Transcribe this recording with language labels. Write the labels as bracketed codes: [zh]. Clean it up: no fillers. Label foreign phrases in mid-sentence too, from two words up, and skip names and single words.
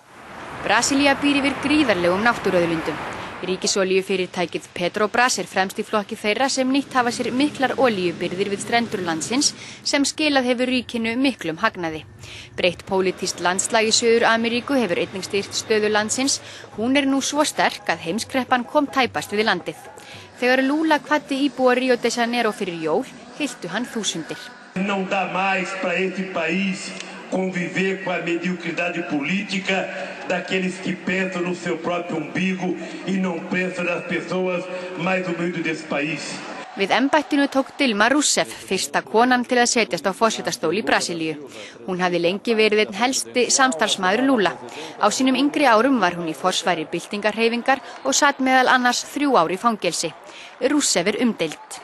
[is] Brasilía býr yfir gríðarlegum náttúruauðlindum. Ríkisolíufyrirtækið Petrobras er fremst í flokki þeirra sem nýtt hafa sér miklar olíubirgðir við strendur landsins sem skilað hefur ríkinu miklum hagnaði. Breytt pólitískt landslag í Suður-Ameríku hefur einnig styrkt stöðu landsins. Hún er nú svo sterk að heimskreppan kom tæpast við landið. Þegar Lula hvatti íbúa Rio de Janeiro fyrir jól, hylltu hann þúsundir. [pt] Não dá mais para este país conviver com a mediocridade política daqueles que pensam no seu próprio umbigo e não pensam nas pessoas mais humildes desse país. [is] Við embættinu tók Dilma Rousseff, fyrsta konan til að setjast á forsetastól í Brasilíu. Hún hafði lengi verið einn helsti samstarfsmaður Lula. Á sínum yngri árum var hún í forsvari byltingarhreyfingar og satt meðal annars 3 ár í fangelsi. Rousseff umdeild.